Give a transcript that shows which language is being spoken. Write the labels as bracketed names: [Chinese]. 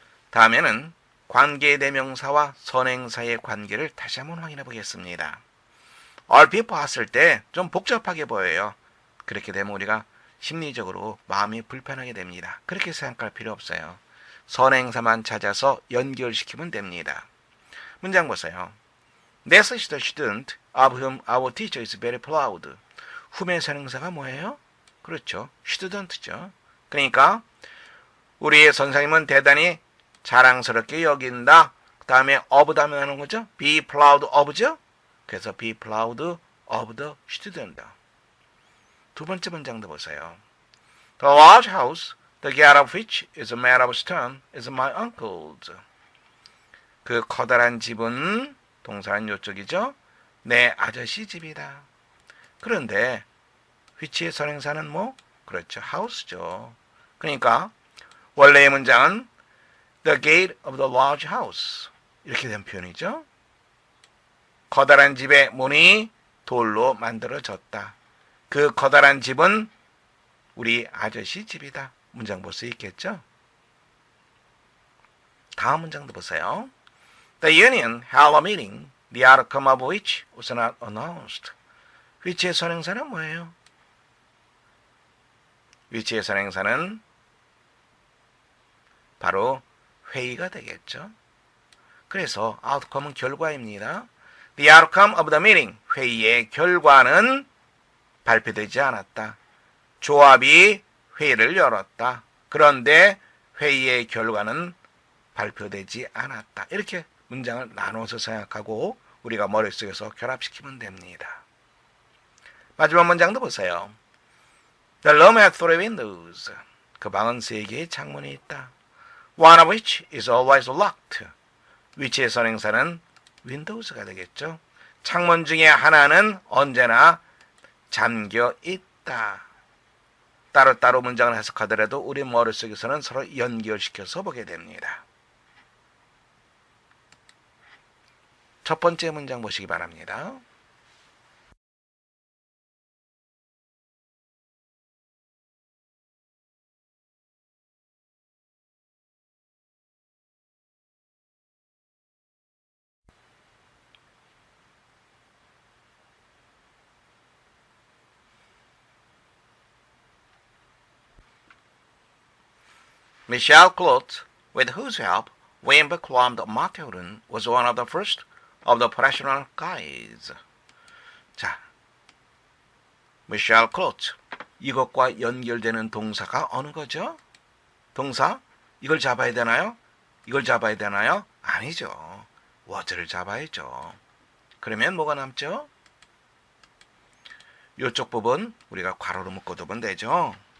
[Korean] 다음에는 관계대명사와 선행사의 관계를 다시 한번 확인해 보겠습니다. 얼핏 봤을 때 좀 복잡하게 보여요. 그렇게 되면 우리가 심리적으로 마음이 불편하게 됩니다. 그렇게 생각할 필요 없어요. 선행사만 찾아서 연결시키면 됩니다. 문장 보세요. [English] Next is the student of whom our teacher is very proud. [Korean] 후면 선행사가 뭐예요? 그렇죠. student죠. 그러니까 우리의 선생님은 대단히 자랑스럽게 여긴다. 그 다음에 of 다음에 하는 거죠. [English] be proud of죠. [Korean] 그래서 [English] be proud of the student. [Korean] 두 번째 문장도 보세요. [English] The large house, the gate of which is made of stone, is my uncle's. [Korean] 그 커다란 집은 동사는 요쪽이죠. 내 아저씨 집이다. 그런데 which의 선행사는 뭐? 그렇죠. house죠. 그러니까 원래의 문장은 [English] the gate of the large house [Korean] 이렇게 된 표현이죠. 커다란 집의 문이 돌로 만들어졌다. 그 커다란 집은 우리 아저씨 집이다. 문장 볼 수 있겠죠? 다음 문장도 보세요. [English] The union held a meeting, the outcome of which was not announced. [Korean] which의 선행사는 뭐예요? which의 선행사는 바로 회의가 되겠죠. 그래서 outcome은 결과입니다. [English] The outcome of the meeting, [Korean] 회의의 결과는 발표되지 않았다. 조합이 회의를 열었다. 그런데 회의의 결과는 발표되지 않았다. 이렇게 문장을 나눠서 생각하고 우리가 머릿속에서 결합시키면 됩니다. 마지막 문장도 보세요. [English] The room has three windows. [Korean] 그 방은 세 개의 창문이 있다. [English] One of which is always locked. [Korean] 위치의 선행사는 windows가 되겠죠. 창문 중에 하나는 언제나 잠겨 있다. 따로따로 문장을 해석하더라도 우리 머릿속에서는 서로 연결시켜서 보게 됩니다. 첫 번째 문장 보시기 바랍니다. [English] Michelle Clot, with whose help Wimber climbed Mount Hood, was one of the first of the professional guides. [Korean] 자, Michelle Clot. 이것과 연결되는 동사가 어느 거죠? 동사? 이걸 잡아야 되나요? 이걸 잡아야 되나요? 아니죠. was를 잡아야죠. 그러면 뭐가 남죠? 이쪽 부분 우리가 괄호로 묶어두면 되죠.